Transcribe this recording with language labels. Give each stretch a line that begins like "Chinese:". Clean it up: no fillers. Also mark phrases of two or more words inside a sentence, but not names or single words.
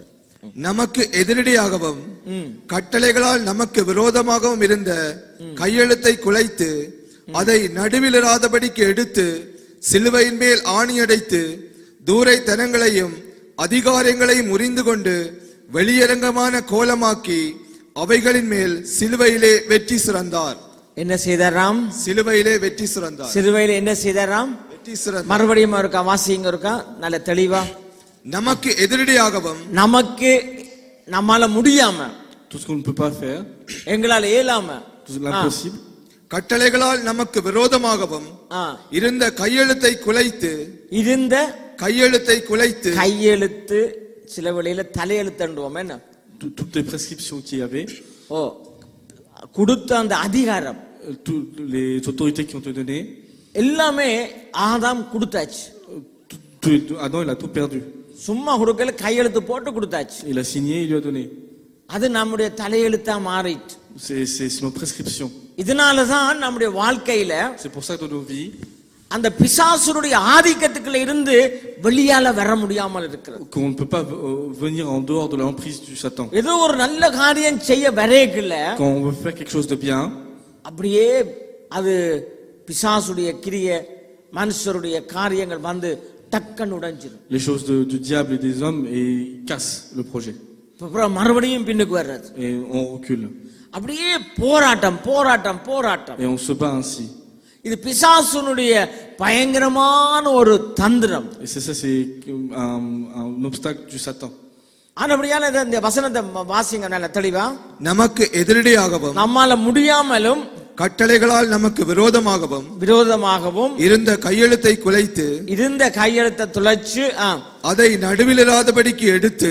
Tamil: நமக்கு எதிரடியாகவும் கட்டளைகளால் நமக்கு விரோதமாகவும் இருந்த கையெழுத்தை குலைத்து அதை நடுவிலிராதபடிக்கு எடுத்து சிலுவையின் மேல் ஆணியடைத்து தூரைத்தனங்களையும் அதிகாரங்களையும் முறிந்து கொண்டு வெளியரங்கமான கோலமாக்கி அவைகளின் மேல் சிலுவையிலே வெற்றி சிறந்தார். என்ன செய்தாராம்? சிலுவையிலே வெற்றி சிறந்தார். சிலுவையிலே என்ன செய்தாராம்? வெற்றி சிறந்தார். மறுபடியும் இருக்கா வாசிங்க, இருக்கா நல்ல தெளிவா. நமக்கு எதிரடியாகவும், நமக்கு நம்மால முடியாம,
French: Tout ce qu'on ne peut pas faire,
Tamil: எங்களால இயலாம,
French: tout l'impossible,
Tamil: கட்டளைகளால் நமக்கு விரோதமாகவும் இருந்த கையெழுத்தை குலைத்து, இருந்த கையெழுத்தை குலைத்து, கையெழுத்து சில வேளையில தலையெழுத்துவோம். என்ன
French: toutes les prescriptions qu'il y avait,
Tamil: கொடுத்த அந்த அதிகாரம்,
French: toutes les autorités qui ont été données,
Tamil: எல்லாமே ஆதாம் கொடுத்தாச்சு.
French: Adam il a tout perdu.
Tamil: சும்மா கொடுக்கல, கையெழுத்து போட்டு கொடுத்தாச்சு.
French: Il a signé, il lui a donné.
Tamil: அது நம்முடைய தலையெழுத்தா மாறிட்டு.
French: C'est nos prescriptions.
Tamil: இதனாலதான் நம்முடைய வாழ்க்கையில,
French: C'est pour ça que dans nos vies,
Tamil: அந்த பிசாசுடைய ஆதிக்கத்துக்குள்ள இருந்து வெளியால வர முடியாமல் இருக்கிறது.
French: qu'on ne peut pas venir en dehors de l'emprise du Satan.
Tamil: ஏதோ ஒரு நல்ல காரியம் செய்ய வரேக்குல,
French: Quand on veut faire quelque chose de bien,
Tamil: அப்படியே அது பிசாசுடைய கிரிய, மனுஷருடைய காரியங்கள் வந்து டக்கன் உடைஞ்சிடும்.
French: les choses du diable et des hommes et ils cassent le projet.
Tamil: அப்புறம் மறுபடியும் பின்னுக்கு வர்றது.
French: Et on recule.
Tamil: அப்படியே போராட்டம் போராட்டம் போராட்டம்.
French: Et on se bat ainsi.
Tamil: இது பிசாசுனுடைய பயங்கரமான ஒரு தந்திரம்.
French: Et c'est ça, c'est un obstacle du Satan.
Tamil: ஆனபடியால இந்த வசனத்தை வாசிங்க நல்ல தெளிவா. நமக்கு எதிரடியாகவும், நம்மால முடியாமலும் கட்டளைகளால் நமக்கு விரோதமாகவும் இருந்த கையெழுத்தை குலைத்து இருந்த கையெழுத்தை துளைச்சு அதை நடுவிலிராதபடிக்கு எடுத்து